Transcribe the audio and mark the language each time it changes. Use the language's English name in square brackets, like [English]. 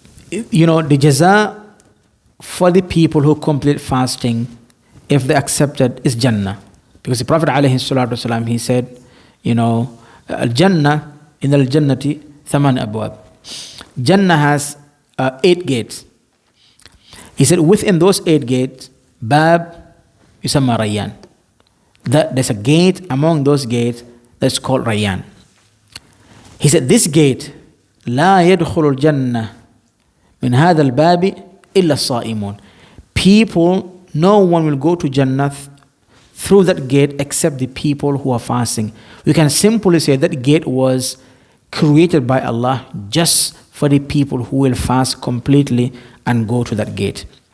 [English] The jaza for the people who complete fasting, if they accept it, is Jannah. Because the Prophet ﷺ, he said, Al-Jannah [Arabic] إن الجنة ثمان أبواب. [English] Jannah has 8 gates. He said within those 8 gates, Bab [Arabic] يسمى ريان. [English] There's a gate among those gates that's called Rayyan. He said this gate [Arabic] لا يدخل الجنة من هذا الباب إلا الصائمون. [English] People, no one will go to Jannah through that gate except the people who are fasting. We can simply say that gate was created by Allah just for the people who will fast completely and go to that gate.